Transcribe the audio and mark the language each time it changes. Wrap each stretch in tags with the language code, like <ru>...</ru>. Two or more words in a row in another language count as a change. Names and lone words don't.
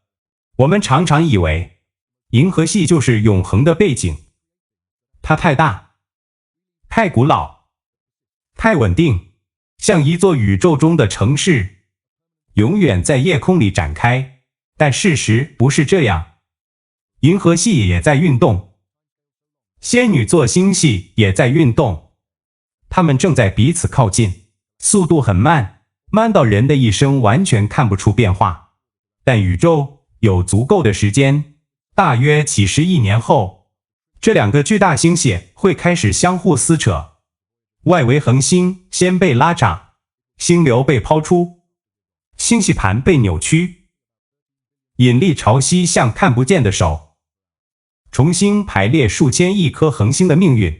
<zh>我們常常以為銀河系就是永恆的背景，它太大，太古老，太穩定，像一座宇宙中的城市，永遠在夜空裡展開。但事實不是這樣，銀河系也在運動，仙女座星系也在運動，它們正在彼此靠近，速度很慢，慢到人的一生完全看不出變化。但宇宙有足夠的時間，大約幾十億年後，這兩個巨大星系會開始相互撕扯，外圍恆星先被拉長，星流被拋出，星系盤被扭曲，引力潮汐像看不見的手，重新排列數千億顆恆星的命運。</zh>